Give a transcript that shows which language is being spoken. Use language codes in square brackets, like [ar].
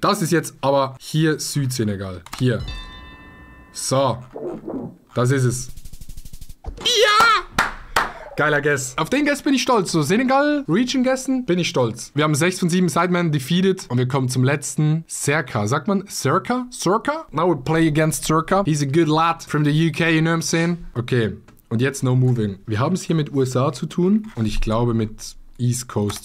[de] Das ist jetzt aber hier Südsenegal. Hier. So. Das ist es. Ja! Geiler Guess. Auf den Guess bin ich stolz. So, Senegal, Region-Guessen, bin ich stolz. Wir haben 6 von 7 Sidemen defeated. Und wir kommen zum letzten. Serka. Sagt man Serka? Serka? [en] Now we play against Serka. He's a good lad from the UK, you know what I'm saying? [de] Okay. Und jetzt [en] no moving. [de] Wir haben es hier mit USA zu tun. Und ich glaube mit East Coast.